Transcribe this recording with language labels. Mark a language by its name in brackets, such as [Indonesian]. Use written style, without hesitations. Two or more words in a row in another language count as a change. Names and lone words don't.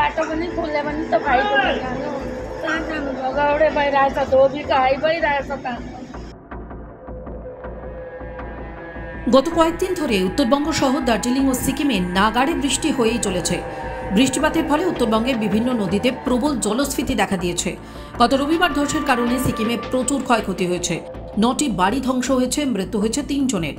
[Nepali] पनि खोल्यो भने त भाइको जानु कहाँ जानु भगाउडे भइरहेछ धोबी घाइ भइरहेछ त। [Bangla] গত কয়েকদিন ধরে উত্তরবঙ্গ সহ দার্জিলিং ও সিকিমে নাগাড়ে বৃষ্টি হয়েই চলেছে। বৃষ্টিপাতের ফলে উত্তরবঙ্গের বিভিন্ন নদীতে প্রবল জলস্ফীতি দেখা দিয়েছে। গত রবিবার ধসের কারণে সিকিমে প্রচুর ক্ষয়ক্ষতি হয়েছে। 9টি বাড়ি ধ্বংস হয়েছে, মৃত্যু হয়েছে 3 জনের।